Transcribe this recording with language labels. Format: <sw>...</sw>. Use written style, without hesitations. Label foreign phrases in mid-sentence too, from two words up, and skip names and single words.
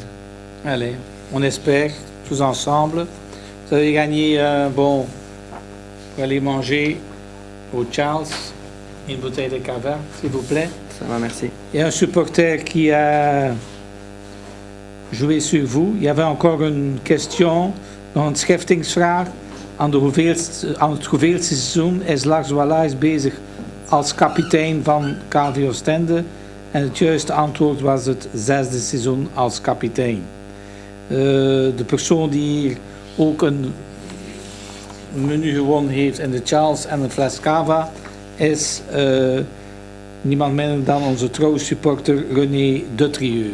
<fr>Allez, on espère, tous ensemble. Vous avez gagné bon pour aller manger au Charles, une bouteille de cava, s'il vous plaît. Ça va, merci. Il y a un supporter qui a joué sur vous. Il y avait encore une question,</fr> <nl>nog een scheftingsvraag. Aan het hoeveelste seizoen is Lars Wallace bezig als kapitein van KV Oostende? En het juiste antwoord was het 6e seizoen als kapitein. De persoon die hier ook een menu gewonnen heeft in de Charles en een fles cava is niemand minder dan onze trouwe supporter René de Trieux.</nl>